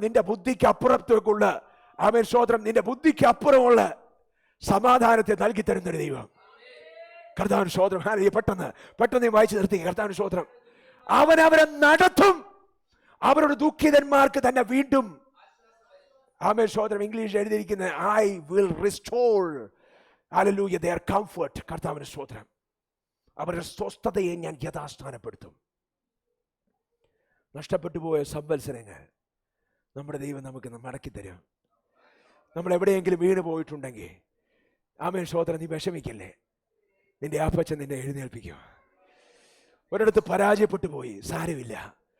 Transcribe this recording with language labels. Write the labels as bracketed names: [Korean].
[Malayalam] നിന്റെ ബുദ്ധിക്ക് അപ്പുറത്തേക്കുള്ള ആമേൻ സ്തോത്രം, നിന്റെ ബുദ്ധിക്ക് അപ്പുറമുള്ള സമാധാനത്തെ നൽകി തരുന്നൊരു ദൈവം. കർത്താവിന് സ്തോത്രം. ഹല്ലേലൂയ. പെട്ടെന്ന് വായിച്ചു നിർത്തി. കർത്താവിന് സ്തോത്രം. അവൻ അവരെ നടത്തും, അവരുടെ ദുഃഖിതന്മാർക്ക് തന്നെ വീണ്ടും. ആമേൻ സ്തോത്രം. ഇംഗ്ലീഷ് എഴുതിയിരിക്കുന്നത് [English] I will restore hallelujah their comfort. [Malayalam] കർത്താവിന് സ്തോത്രം. അവരുടെ സ്വസ്ഥതയെ ഞാൻ യഥാസ്ഥാനപ്പെടുത്തും. നഷ്ടപ്പെട്ടു പോയ സംവത്സരങ്ങൾ നമ്മുടെ ദൈവം നമുക്ക് മടക്കി തരും. നമ്മൾ എവിടെയെങ്കിലും വീണ് പോയിട്ടുണ്ടെങ്കിൽ ആമേൻ സ്തോത്രം, നീ വിഷമിക്കല്ലേ. നിന്റെ അപ്പച്ചൻ നിന്നെ എഴുന്നേൽപ്പിക്കും. ഒരിടത്ത് പരാജയപ്പെട്ടു പോയി, സാരമില്ല.